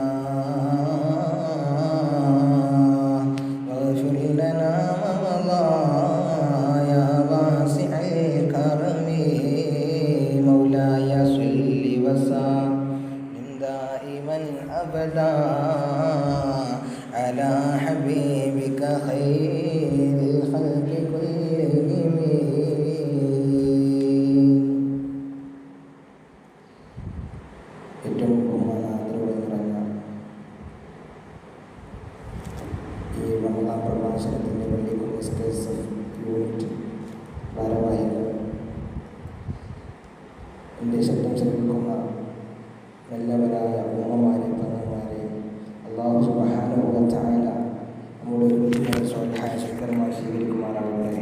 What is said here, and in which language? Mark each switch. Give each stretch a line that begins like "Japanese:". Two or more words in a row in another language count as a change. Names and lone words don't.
Arabic: واغفر لنا ما مضى يا واسع الكرم مولاي صل وسلم دائما أبدا على حبيبك خير الخلق كلهم
Malayalam: ഏറ്റവും ബഹുമാനാദരവ് നിറഞ്ഞ ഈ റമദാൻ പ്രഭാഷണത്തിൻ്റെ പള്ളിക്കുന്ന് എസ്കേഎസ്എഫ് യൂണിറ്റ് ഭാരവാഹികൾ, എൻ്റെ ശബ്ദം ശ്രമിക്കുന്ന നല്ലവരായ ഉമ്മമാരെ, പെങ്ങന്മാരെ,
Arabic: الله سبحانه وتعالى
Malayalam: നമ്മുടെ ഒരുമിച്ച് സ്വൽഹായ ശുക്രമായി സ്വീകരിക്കുമാറാവട്ടെ.